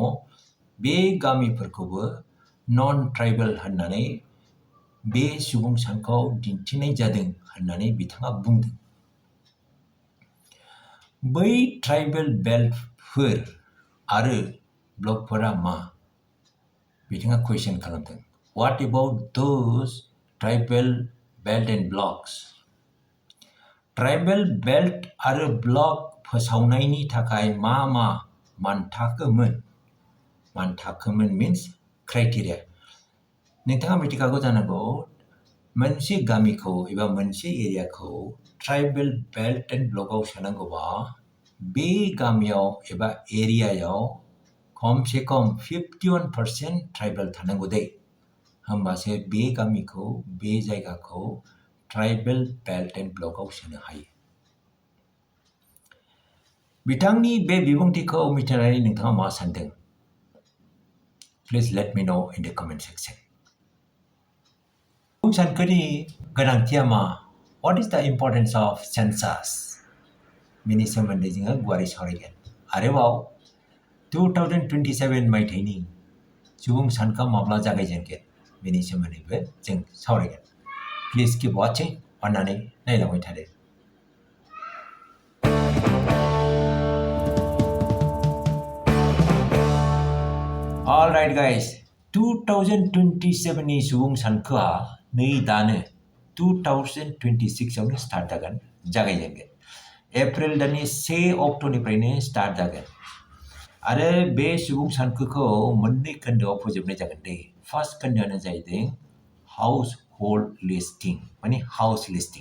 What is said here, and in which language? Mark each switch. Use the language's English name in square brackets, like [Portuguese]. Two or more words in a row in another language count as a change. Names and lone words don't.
[Bodo] बे गामिफोरखौबो [English] non tribal [Bodo] होननानै बे सुबुं सानखोआव दिन्थिनाय जादों होननानै बिथाङा बुंदों। बै [English] tribal beltphor [Bodo] आरो ब्लकफोरा मा? बिथाङा कुइसन खालामदों। [English] What about those tribal belt and blocks? tribal belt [Bodo] आरो ब्लक फोसावनायनि थाखाय मा मानथाखोमोन? मानथाखोमोन [English] means criteria. [Bodo] नोंथाङा मिथिखागौ जानांगौ, मोनसे गामिखौ एबा मोनसे एरियाखौ [English] tribal belt and blockao [Bodo] सोनांगौबा बे गामियाव एबा एरियायाव खमसे खम 51% ट्राइबेल थानांगौ दे। होमबासो बे गामिखौ, बे जायगाखौ [English] tribal belt and blockao [Bodo] सोनो हायो। बिथांनि बे बिबुंथिखौ मिथिनानै नोंथाङा मा सानदों? [English] Please let me know in the comment section. [Bodo] सुबुं सानखोनि गोनांथिया मा? [English] What is the importance of census? [Bodo] बेनि सोमोन्दै जोङो गुवारै सावरायगोन। आरोबाव 2027 मायथाइनि सुबुं सानखोआ माब्ला जागायजेनगोन? बेनि सोमोन्दैबो जों सावरायगोन। [English] Please keep watching, [Bodo] अन्नानै नायलांबाय थादो। [English] All right guys, [Bodo] 2027 नि सुबुं सानखोआ नै दानो 2026 आवनो स्टार्ट जागायजेनगोन। एप्रिल दाननि 1 अक्ट'निफ्रायनो स्टार्ट जागोन। आरो बे सुबुं सानखोखौ मोननै खोन्दोआव फोजोबनाय जागोन दे। फार्स्ट खोन्दोआनो जाहैदों [English] house hold listing, [Bodo] माने [English] house listing.